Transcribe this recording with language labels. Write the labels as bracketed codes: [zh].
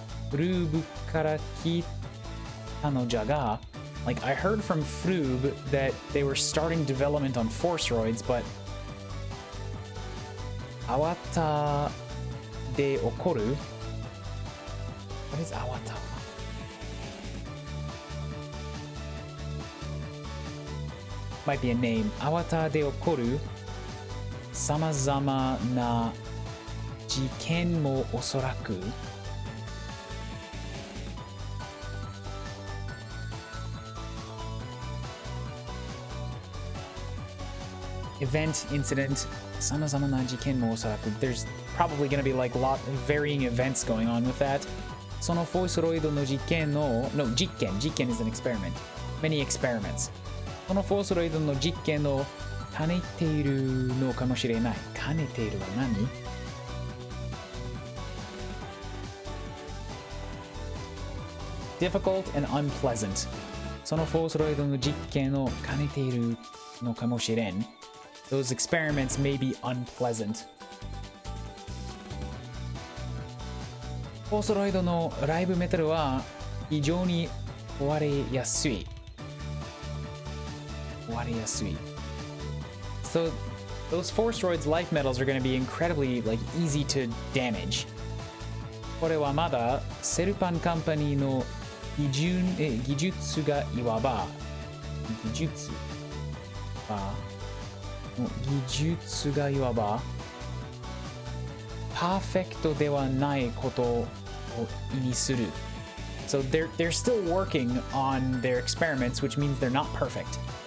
[ja] フルーブから聞いたのじゃが [en] Like I heard from Froob that they were starting development on Forceroids, but [ja] アワタで起こる [en] What is アワタmight be a name. [ja] アワタで起こる様々な事件もおそらく [en] Event, incident, [ja] 様々な事件もおそらく [en] There's probably going to be like lot varying events going on with that. [ja] そのフォースロイドの実験の [en] No, 実験 is an experiment. Many experiments. [ja] そのフォースロイドの実験を兼ねているのかもしれない。兼ねているは何? [en] Difficult and unpleasant. [ja] そのフォースロイドの実験を兼ねているのかもしれん。 [en] Those experiments may be unpleasant. [ja] フォースロイドのライブメタルは非常に壊れやすい。 [en] So those Forceroids life metals are going to be incredibly like easy to damage. [ja] これはまだセルパンカンパニーの技術がいわば技術がいわばパーフェクトではないことを意味する。 [en] So they're still working on their experiments, which means they're not perfect.